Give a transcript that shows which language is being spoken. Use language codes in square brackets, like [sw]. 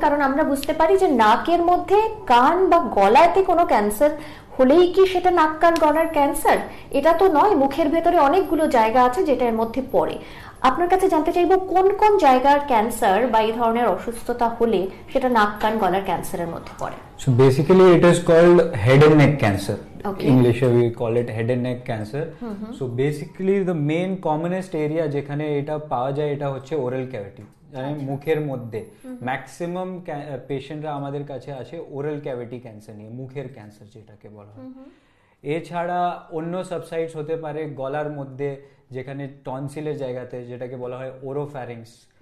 [bn] কারণ আমরা বুঝতে পারি যে নাকের মধ্যে, কান বা গলাতে কোনো ক্যান্সার হলেই কি সেটা নাক, কান, গলার ক্যান্সার? এটা তো নয়, মুখের ভেতরে অনেকগুলো জায়গা আছে যেটা এর মধ্যে পড়ে। আপনার কাছে জানতে চাইবো কোন কোন জায়গার ক্যান্সার বা এই ধরনের অসুস্থতা হলে সেটা নাক, কান, গলার ক্যান্সারের মধ্যে পড়ে। [en] So basically it is called head and neck cancer. Okay. English we call it head and neck cancer. So basically the main commonest area [bn] যেখানে এটা পাওয়া যায় এটা হচ্ছে ওরাল ক্যাভিটি, মানে মুখের মধ্যে। ম্যাক্সিমাম পেশেন্টরা আমাদের কাছে আসে ওরাল ক্যাভিটি ক্যান্সার নিয়ে, মুখের ক্যান্সার যেটাকে বলা হয়। এছাড়া অন্য সাবসাইটস হতে পারে গলার মধ্যে, যেখানে টনসিলের জায়গাতে, যেটাকে বলা হয় ওরোফ্যারিংস।